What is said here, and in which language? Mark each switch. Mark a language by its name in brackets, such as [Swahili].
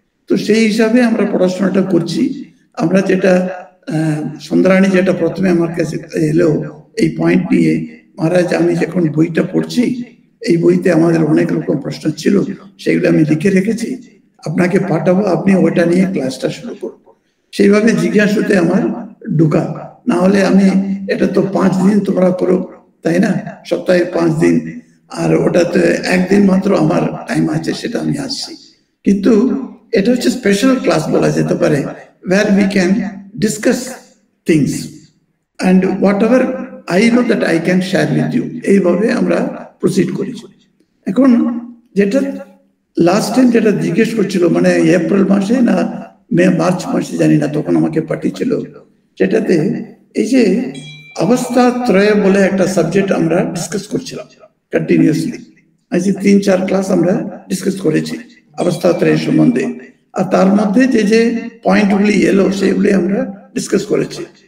[Bangla] তো সেই হিসাবে আমরা পড়াশোনাটা করছি। আমরা যেটা সন্ধ্যারানী যেটা প্রথমে আমার কাছে এলো এই পয়েন্ট নিয়ে, মহারাজ আমি যখন বইটা পড়ছি, এই বইতে আমাদের অনেক রকম প্রশ্ন ছিল, সেগুলো আমি লিখে রেখেছি, আপনাকে পাঠাবো, আপনি ওটা নিয়ে ক্লাসটা শুরু করুন। সেইভাবে জিজ্ঞাসাতে আমার ঢুকা, না হলে আমি এটা তো 5 দিন তোমরা করো, তাই না, সপ্তাহে 5 দিন, আর ওটাতে একদিন মাত্র আমার টাইম আছে, সেটা আমি আসছি। কিন্তু এটা হচ্ছে স্পেশাল ক্লাস বলা যেতে পারে, [English] where we can discuss things and whatever I know that I can share with you, [Bangla] এইভাবে আমরা প্রসিড করি। এখন যেটা লাস্ট টাইম যেটা জিজ্ঞেস করছিল, মানে এপ্রিল মাসে না মার্চ মাসে জানি না, তখন আমাকে পাঠিয়েছিল, সেটাতে এই যে অবস্থা ত্রয় বলে একটা সাবজেক্ট আমরা ডিসকাস করছিলাম কন্টিনিউয়াসলি। আজ 3-4 ক্লাস আমরা ডিসকাস করেছি অবস্থা ত্রয় সম্বন্ধে, আর তার মধ্যে যে যে পয়েন্টগুলি এলো সেগুলি আমরা ডিসকাস করেছি।